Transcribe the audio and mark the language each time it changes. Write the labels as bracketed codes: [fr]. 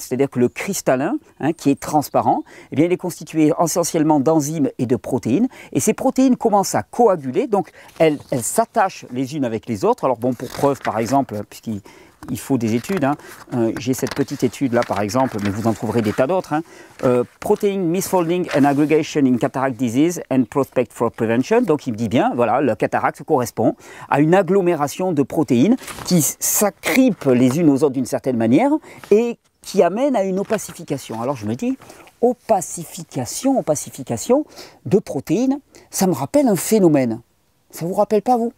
[fr] C'est-à-dire que le cristallin, qui est transparent, eh bien, il est constitué essentiellement d'enzymes et de protéines. Et ces protéines commencent à coaguler, donc elles s'attachent les unes avec les autres. Alors bon, pour preuve par exemple, puisqu'il faut des études. J'ai cette petite étude là par exemple, mais vous en trouverez des tas d'autres. [en] Protein misfolding and aggregation in cataract disease and prospect for prevention. [fr] Donc il me dit bien, voilà, la cataracte correspond à une agglomération de protéines qui s'agrippent les unes aux autres d'une certaine manière et qui amène à une opacification. Alors je me dis, opacification de protéines, ça me rappelle un phénomène. Ça vous rappelle pas vous?